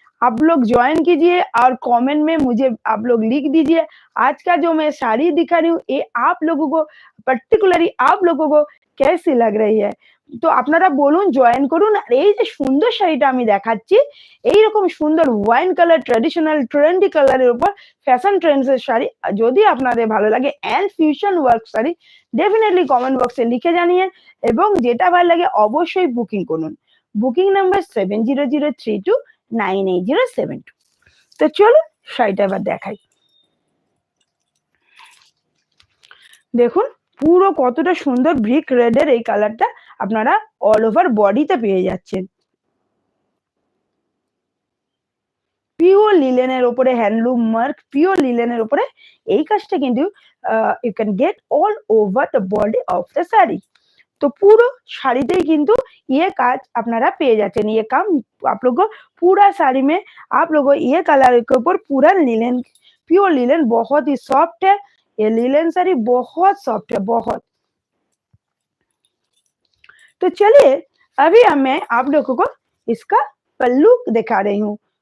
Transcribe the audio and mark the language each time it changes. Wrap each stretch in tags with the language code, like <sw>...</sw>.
<hi>आप लोग ज्वाइन कीजिए और कमेंट में मुझे आप लोग लिख दीजिए आज का जो मैं साड़ी दिखा रही हूँ ये आप लोगों को, পার্টিকুলারলি आप लोगों को कैसी लग रही है।</hi> <bn>তো আপনারা বলুন, জয়েন করুন। আর এই যে সুন্দর শাড়িটা আমি দেখাচ্ছি, এইরকম সুন্দর ওয়াইন কালার, ট্র্যাডিশনাল ট্রেন্ডি কালারের উপর ফ্যাশন ট্রেন্ডস এর শাড়ি যদি আপনাদের ভালো লাগে and fusion work sari, definitely comment বক্সে লিখে জানিয়ে এবং যেটা ভালো লাগে অবশ্যই বুকিং করুন। Booking number 7003298072। তো চলো শাড়িটা এবার দেখাই। দেখুন পুরো কতটা সুন্দর ব্রিক রেডের এই কালারটা আপনারা অল ওভার বডিতে পেয়ে যাচ্ছেন। পিওর লিলেনের উপরে হ্যান্ডলুম মার্ক, পিওর লিলেনের উপরে এই কাজটা কিন্তু</bn> <en>You can get all over the body of the sari.</en> <hi>तो पूरा</hi> <bn>শাড়িতেই কিন্তু</bn> <hi>ये काज</hi> <bn>আপনারা পেয়ে যাচ্ছেন।</bn> <hi>ये काम आप लोग को पूरा साड़ी में आप लोग को ये कलर के ऊपर पूरा लिलेन, प्योर लिलेन, बहुत ही सॉफ्ट है। ये लिलेन साड़ी बहुत सॉफ्ट है, बहुत। तो चलिए, अभी मैं आप लोगों को इसका पल्लू दिखा रही हूँ।</hi>